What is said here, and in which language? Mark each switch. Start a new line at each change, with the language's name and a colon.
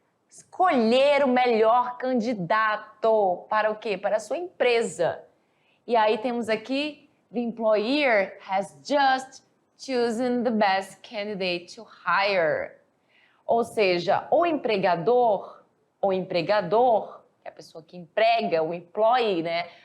Portuguese: Escolher o melhor candidato para o quê? Para a sua empresa. E aí temos aqui,
English: the employer has just chosen the best candidate to hire.
Portuguese: Ou seja, o empregador, que é a pessoa que emprega, o employee, né?